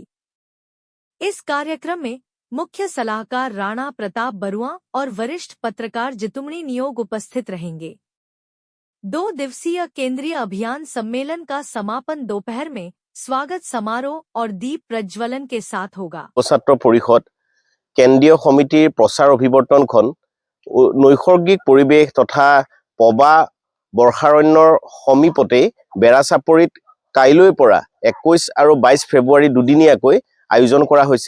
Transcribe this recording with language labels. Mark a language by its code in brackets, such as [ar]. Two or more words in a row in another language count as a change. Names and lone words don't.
[hi] इस कार्यक्रम में मुख्य सलाहकार राणा प्रताप बरुआ और वरिष्ठ पत्रकार जितुमणी नियोग उपस्थित रहेंगे। 2 दिवसीय केंद्रीय अभियान सम्मेलन का समापन दोपहर में स्वागत समारोह और दीप प्रज्वलन के साथ होगा। [as] ছাত্ৰ পৰিষদ কেন্দ্ৰীয় সমিতিৰ প্ৰচাৰ অভিৱৰ্তনখন নৈসৰ্গিক পৰিৱেশ তথা পবা বৰ্ষাৰণ্যৰ সমীপতে বেৰাচাপৰিত কাইলৈৰ পৰা 21 আৰু 22 ফেব্ৰুৱাৰী দুদিনীয়াকৈ আয়োজন কৰা হৈছে।